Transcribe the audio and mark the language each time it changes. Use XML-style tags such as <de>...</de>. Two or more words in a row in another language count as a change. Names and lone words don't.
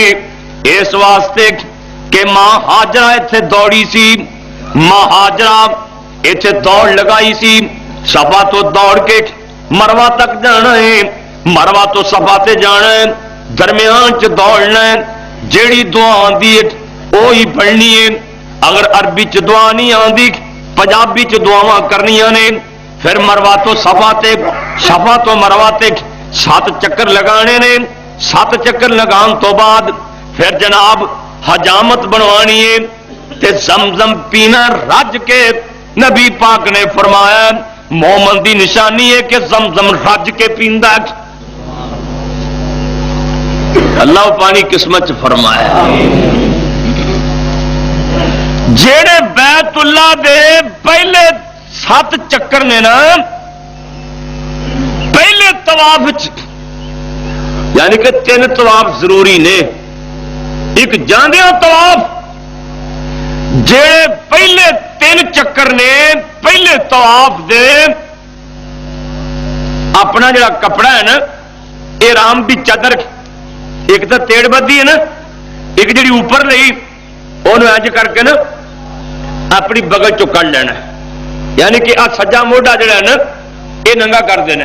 <pa>اس واسطے کہ ماں ہاجرہ ایتھے دوڑی سی، ماں ہاجرہ ایتھے دوڑ لگائی سی. صفا تو دوڑ کے مروہ تک جانا ہے، مروہ تو صفا تے جانا ہے، درمیان چ دوڑنا ہے. جیڑی دعا آندی ہے وہی پڑھنی ہے. اگر عربی چ دعا نہیں آندی پنجابی چ دعاواں کرنیاں نے. پھر مروہ تو صفا تے، صفا تو مروہ تے 7 چکر لگانے نے. 7 چکر لگان تو بعد پھر جناب حجامت بنوانی ہے تے زمزم پینا رج کے. نبی پاک نے فرمایا مومن دی نشانی ہے کہ زمزم رج کے پیندا. اللہ پانی قسمت فرمایا. جیڑے بیت اللہ دے پہلے 7 چکر نے نا پہلے طواف یعنی کہ 3 طواف ضروری نے. ایک جاندیاں طواف، جیڑے پہلے 3 چکر نے پہلے طواف دے اپنا جڑا کپڑا ہے نا احرام دی چادر، ایک تو تیڑ بدھی ہے نا، ایک جڑی اوپر لئی انہوں انج کر کے نا اپنی بغل چو کر لینا، یعنی کہ سجا موڈا جڑا ہے نا یہ ننگا کر دینا.</pa>